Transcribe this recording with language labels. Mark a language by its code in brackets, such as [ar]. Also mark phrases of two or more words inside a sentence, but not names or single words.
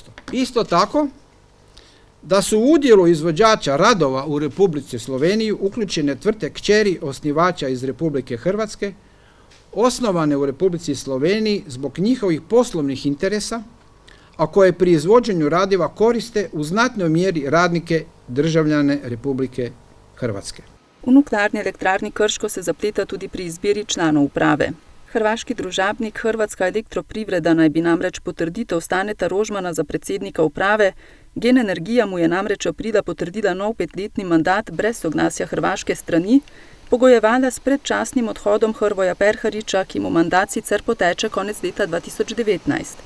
[hr] Isto tako, da su u udjelu izvođača radova u Republici Sloveniji uključene tvrtke kćeri osnivača iz Republike Hrvatske, osnovane u Republici Sloveniji zbog njihovih poslovnih interesa, a koje pri izvođenju radova koriste u znatnoj mjeri radnike državljane Republike Hrvatske. [sl] V Nuklearni elektrarni Krško se zapleta tudi pri izbiri članov uprave. Hrvaški družabnik Hrvatska elektroprivreda naj bi namreč potrditev Staneta Rožmana za predsednika uprave, Gen Energija mu je namreč aprila potrdila nov 5-letni mandat brez soglasja hrvaške strani, pogojevala s predčasnim odhodom Hrvoja Perhariča, ki mu mandat sicer poteče konec leta 2019.